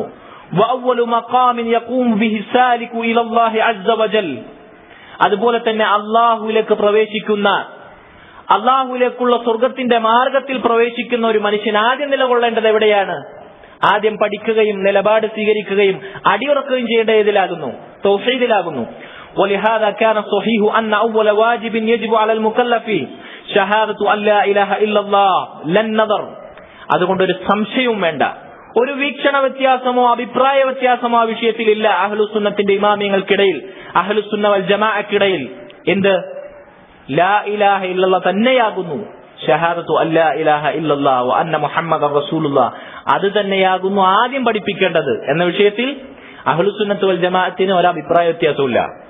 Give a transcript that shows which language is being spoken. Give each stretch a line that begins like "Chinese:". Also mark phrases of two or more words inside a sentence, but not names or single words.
Arabic: و أول مقام يقوم به السالك إلى الله عز وجل,
Malayalam: അതുപോലെ തന്നെ അല്ലാഹുവിലേക്ക് പ്രവേശിക്കുന്ന, അല്ലാഹുവിലേക്കുള്ള സ്വർഗത്തിന്റെ മാർഗത്തിൽ പ്രവേശിക്കുന്ന ഒരു മനുഷ്യൻ ആദ്യം നിലകൊള്ളേണ്ടത് എവിടെയാണ്? ആദ്യം പഠിക്കുകയും നിലപാട് സ്വീകരിക്കുകയും അടിയുറക്കുകയും ചെയ്യേണ്ട ഏതിലാകുന്നു? തൗഹീദിലാകുന്നു.
Arabic: ولهذا كان الصحيح أن أول واجب يجب على المكلف شهادة أن لا إله إلا الله لا النظر.
Malayalam: അതുകൊണ്ടൊരു സംശയവും വേണ്ട, ഒരു വീക്ഷണ വ്യത്യാസമോ അഭിപ്രായ വ്യത്യാസമോ ആ വിഷയത്തിലില്ല അഹ്ലുസുന്നത്തിന്റെ ഇമാമിയങ്ങൾക്കിടയിൽ, അഹ്ലുസുന്ന വൽ ജമാഅക്കിടയിൽ. എന്ത്?
Arabic: لا إله إلا الله
Malayalam: തന്നെയാകുന്നു
Arabic: شهادة أن لا إله إلا الله وأن محمدا رسول الله,
Malayalam: അത് തന്നെയാകുന്നു ആദ്യം പഠിപ്പിക്കേണ്ടത് എന്ന വിഷയത്തിൽ അഹ്ലുസുന്നത്ത് വൽ ജമാഅത്തിന് ഒരഭിപ്രായ വ്യത്യാസമില്ല.